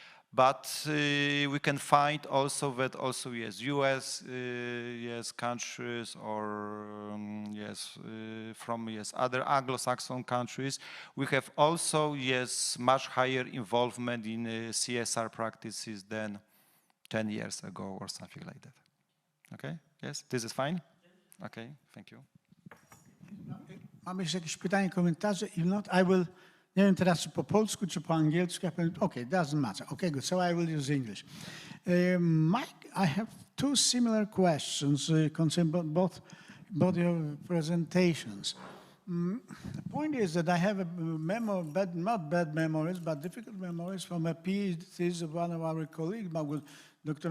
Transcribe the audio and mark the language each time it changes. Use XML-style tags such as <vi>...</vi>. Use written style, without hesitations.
<en>But we can find also that also, yes, US, yes, countries or, yes, from, yes, other Anglo-Saxon countries, we have also, yes, much higher involvement in CSR practices than 10 years ago or something like that. Okay, yes, this is fine? Okay, thank you.</en> <pl>Mamy jeszcze jakieś pytania, komentarze?</pl> <en>If not, I will,</en> <pl>nie wiem teraz czy po polsku, czy po angielsku.</pl> <en>Okay, doesn't matter. Okay, good. So I will use English. Mike, I have two similar questions concerning both your presentations. The point is that I have a memory, not bad memories, but difficult memories from a PhD of one of our colleagues, Dr.</en>